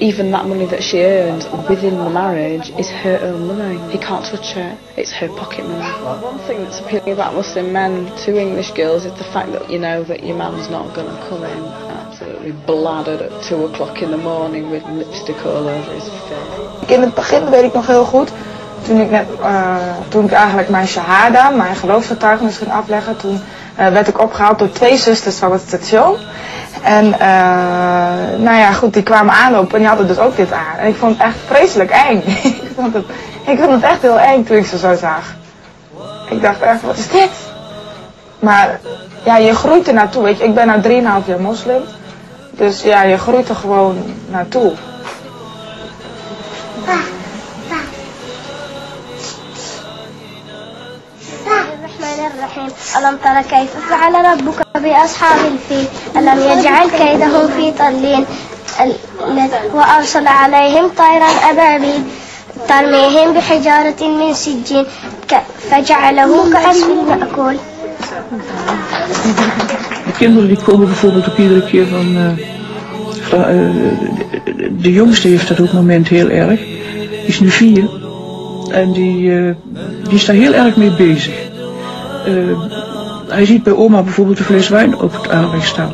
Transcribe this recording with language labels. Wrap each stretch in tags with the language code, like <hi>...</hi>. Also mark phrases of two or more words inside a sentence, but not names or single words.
<en>even that money that she earns within the marriage is her own money. He can't touch her. It's her pocket money. One thing that's appealing about Muslim men to English girls is the fact that you know that your man's not going to come in absolutely bladdered at 2 o'clock in the morning with lipstick all over his face.</en> <nl>In het begin weet ik nog heel goed, toen ik eigenlijk mijn shahada, mijn geloofsgetuigenis ging afleggen, toen werd ik opgehaald door 2 zusters van het station. En nou ja, goed, die kwamen aanlopen en die hadden dus ook dit aan. En ik vond het echt vreselijk eng. ik vond het echt heel eng toen ik ze zo zag. Ik dacht echt, wat is dit? Maar ja, je groeit er naartoe, weet je. Ik ben nou 3,5 jaar moslim. Dus ja, je groeit er gewoon naartoe.</nl> <ar>الرحيم ألم تر كيف فعل ربك بأصحاب الفيل ألم يجعل كيدهم في تضليل وأرسل عليهم طيرا أبابيل ترميهم بحجارة من سجين فجعله كعصف مأكول.</ar> <nl>De kinderen die komen bijvoorbeeld ook iedere keer van... de jongste heeft dat op het moment heel erg. Die is nu 4. En die is daar heel erg mee bezig. Hij ziet bij oma bijvoorbeeld een fles wijn op het aanrecht staan.</nl>